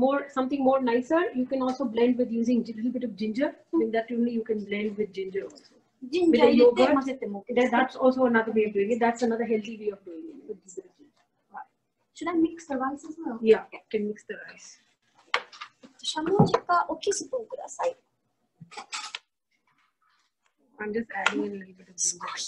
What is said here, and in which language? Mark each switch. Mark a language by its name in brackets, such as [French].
[English] something more nicer, you can also blend with using a little bit of ginger. With that only you can blend with ginger also. With the yogurt, that's also another way of doing it. That's another healthy way of doing it. Should I mix the rice as well? Yeah, you can mix the rice. [Japanese] しゃもじか大きいスプーンください。 [English] I'm just adding in a little bit of ginger.